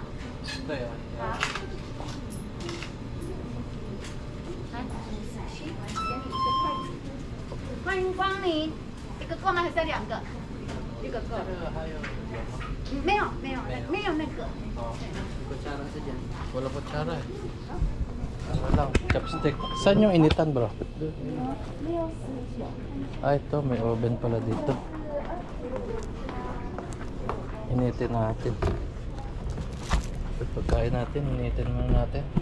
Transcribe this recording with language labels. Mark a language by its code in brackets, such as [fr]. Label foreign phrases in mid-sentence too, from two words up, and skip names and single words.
[zh] 对啊。好。来，给你一个筷子。欢迎光临，一个够吗？还是要两个？一个够了。没有那个。 [tl] Kutsara sa dyan. Wala kutsara eh. Ano lang, chopstick. Saan yung initan bro? Ah, ito, may oven pala dito. Initin natin. Pagkain natin, initin muna natin.